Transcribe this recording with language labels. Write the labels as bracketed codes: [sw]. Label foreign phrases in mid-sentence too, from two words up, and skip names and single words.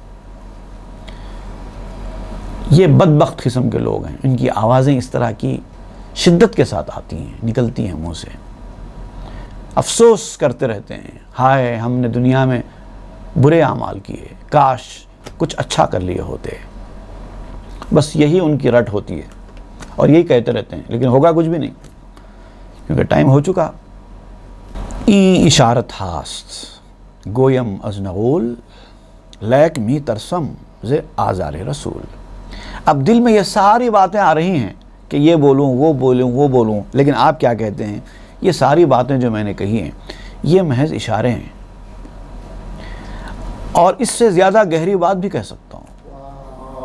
[ur] یہ بدبخت قسم کے لوگ ہیں، ان کی آوازیں اس طرح کی شدت کے ساتھ آتی ہیں، نکلتی ہیں منہ سے، افسوس کرتے رہتے ہیں، ہائے ہم نے دنیا میں برے اعمال کیے، کاش کچھ اچھا کر لیے ہوتے. بس یہی ان کی رٹ ہوتی ہے اور یہی کہتے رہتے ہیں، لیکن ہوگا کچھ بھی نہیں کیونکہ ٹائم ہو چکا. [fa] ای اشارت ہاست گویم از نغول لیک می ترسم ز آزار رسول. [ur] اب دل میں یہ ساری باتیں آ رہی ہیں کہ یہ بولوں وہ بولوں وہ بولوں، لیکن آپ کیا کہتے ہیں یہ ساری باتیں جو میں نے کہی ہیں یہ محض اشارے ہیں، اور اس سے زیادہ گہری بات بھی کہہ سکتا ہوں.